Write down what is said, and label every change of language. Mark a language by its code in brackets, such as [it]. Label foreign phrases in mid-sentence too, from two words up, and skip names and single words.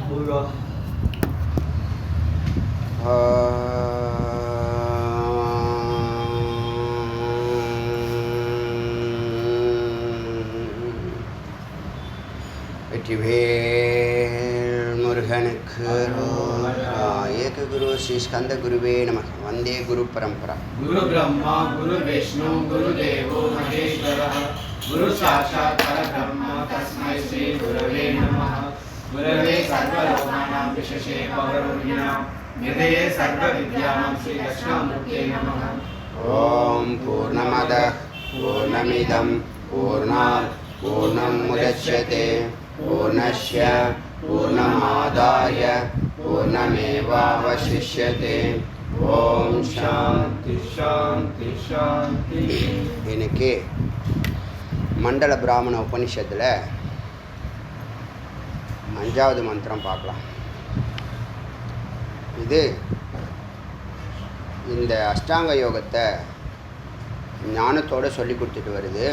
[ta] வெற்றிவேல் முருகனுக்கு [sa] एक गुरु श्री स्कन्द गुरवे नमः. वन्दे गुरु परम्परा. गुरु ब्रह्मा गुरु विष्णु गुरु देवो महेश्वरः गुरु साक्षात् परब्रह्म तस्मै श्री गुरवे नमः. गुरवे सर्वलोकानां भिषजे भवरोगिणाम् निधये सर्व विद्यानां श्री दक्षिणामूर्तये नमः. ओम् पूर्णमदः पूर्णमिदं पूर्णात् पूर्णम् उदच्यते पूर्णस्य पूर्णमादाय पूर्णमेवावशिष्यते. ओम् शान्तिः शान्तिः शान्तिः. [ta] இன்னைக்கு மண்டல பிராமண உபனிஷத்தில் 5வது மந்திரம் பார்க்கலாம். இது இந்த அஷ்டாங்க யோகத்தை ஞானத்தோடு சொல்லி கொடுத்துட்டு வருது.